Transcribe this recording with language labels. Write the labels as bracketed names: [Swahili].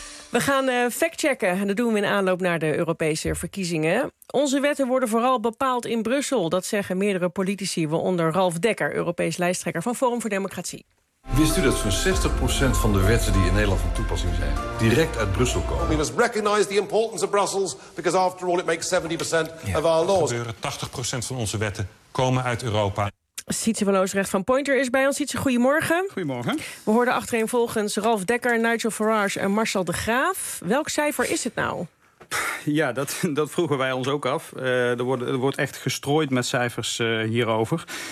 [Dutch] We gaan factchecken en dat doen we in aanloop naar de Europese verkiezingen. Onze wetten worden vooral bepaald in Brussel, dat zeggen meerdere politici, waaronder Ralf Dekker, Europees lijsttrekker van Forum voor Democratie. Wist u dat zo'n 60% van de wetten die in Nederland van toepassing zijn direct uit Brussel komen? [English] We must recognize the importance of Brussels because after all it makes 70% of our laws. [Dutch] 80% van onze wetten komen uit Europa. Sietse van Loosrecht van Pointer is bij ons. Sietse, goedemorgen. Goedemorgen. We hoorden achtereenvolgens Ralf Dekker, Nigel Farage en Marcel de Graaf. Welk cijfer is het nou? Ja, dat vroegen wij ons ook af. Er wordt echt gestrooid met cijfers hierover.